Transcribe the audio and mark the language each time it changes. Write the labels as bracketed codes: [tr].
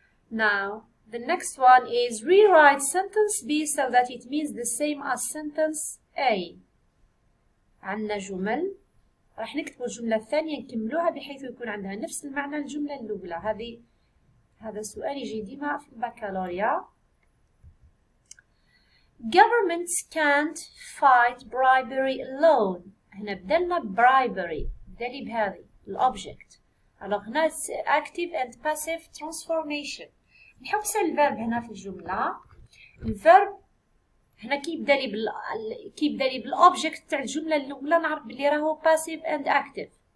[en] Now, the next one is rewrite sentence B so that it means the same as sentence A. [ar] عندنا جمل راح نكتب الجملة الثانية نكملوها بحيث يكون عندها نفس المعنى الجملة الأولى. هذا سؤال يجي ديما في البكالوريا. [en] Governments can't fight bribery alone. [ar] هنا بدلنا bribery. بدلي بهذه الأوبجكت. alors هنا [en] active and passive transformation. [ar] نحوس الفيرب هنا في الجملة. الفيرب هنا كيبدا لي بالاوبجكت تاع الجمله الاولى نعرف بلي راهو [en] passive and active.